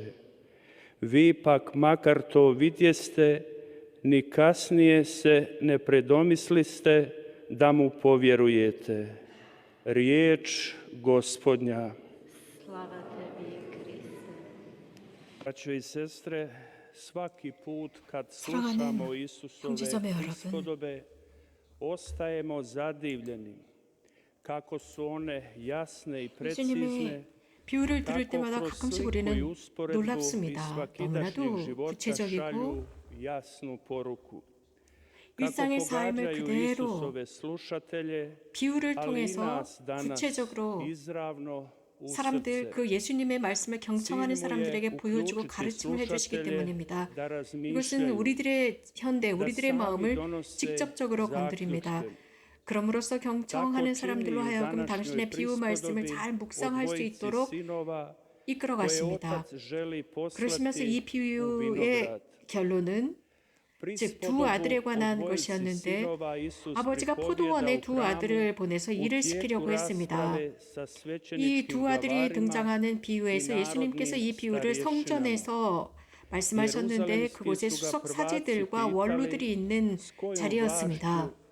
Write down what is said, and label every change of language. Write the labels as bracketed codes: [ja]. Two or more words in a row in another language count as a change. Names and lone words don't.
[hr] Vi pak, makar to vidjeste, ni kasnije se ne predomisliste da mu povjerujete. Riječ Gospodnja. Slava tebi, Kriste. Braćo i sestre, svaki put kad [ko] 사랑하는 [hr] slušamo Isusove [ko] 형제자매 여러분, [hr] prispodobe, ostajemo zadivljeni kako su one jasne i precizne, [ko] 예수님의 비유를 들을 [hr] kako [ko] 때마다 [hr] kroz [ko] 가끔씩 [hr] sliku i [ko] 우리는 [hr] usporedbu iz [ko] 놀랍습니다. [hr] svakidašnjeg [ko] 너무나도 [hr] života [ko] 구체적이고 [hr] šalju jasnu poruku. Kako [ko] 일상의 삶을 [hr] pogađaju [ko] 그대로 [hr] Isusove slušatelje, [ko] 비유를 [hr] ali i [ko] 통해서 [hr] nas danas [ko] 구체적으로 [hr] izravno u [ko] 사람들 [hr] srce. [ko] 그 예수님의 말씀을 경청하는 [hr] cilj mu je [ko] 사람들에게 보여주고 [hr] uključiti [ko] 가르침을 해주시기 [hr] slušatelje [ko] 때문입니다. [hr] da [ko] 이것은 [hr] razmišljaju, [ko] 우리들의 현대, [hr] da [ko] 우리들의 [hr] sami [ko] 마음을 [hr] donose [ko] 직접적으로 건드립니다. [hr] zaključke. [ko] 그럼으로써 경청하는 [hr] Tako [ko] 사람들로 [hr] čini [ko] 하여금 [hr] u [ko] 당신의 [hr] današnjoj [ko] 비유 말씀을 [hr] prispodobi [ko] 잘 [hr] o [ko] 묵상할 수 [hr] dvojici [ko] 있도록 [hr] sinova [ko] 이끌어 [hr] koje [ko] 가십니다. [hr] otac želi [ko] 그러시면서 이 [hr] poslati u [ko] 비유의 [hr] vinograd. [ko] 결론은 즉 두 아들에 관한 것이었는데 아버지가 포도원에 두 아들을 보내서 일을 시키려고 했습니다. 이 두 아들이 등장하는 비유에서 예수님께서 이 비유를 성전에서 말씀하셨는데 그곳에 수석 사제들과 원로들이 있는 자리였습니다.